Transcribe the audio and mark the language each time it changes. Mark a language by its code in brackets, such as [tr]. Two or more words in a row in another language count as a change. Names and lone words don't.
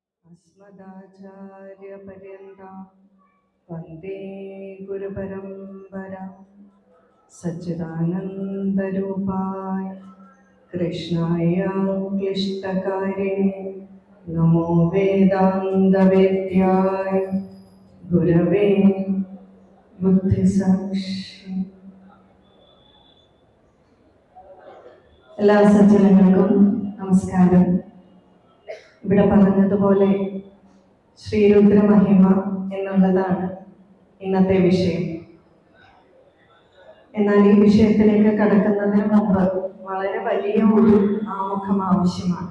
[sa] अस्मदाचार्यपर्यन्तां वन्दे गुरुपरम्परा सच्चिदानन्दरूपाय कृष्णाय क्लिष्टकारिणे नमो वेदान्तवेद्याय गुरवे बुद्धिसाक्षി. [ml] എല്ലാ സജ്ജനങ്ങൾക്കും നമസ്കാരം. ഇവിടെ പറഞ്ഞതുപോലെ ശ്രീരുദ്ര മഹിമ എന്നുള്ളതാണ് ഇന്നത്തെ വിഷയം. എന്നാൽ ഈ വിഷയത്തിലേക്ക് കടക്കുന്നതിന് മുമ്പ് വളരെ വലിയ ഒരു ആമുഖം ആവശ്യമാണ്.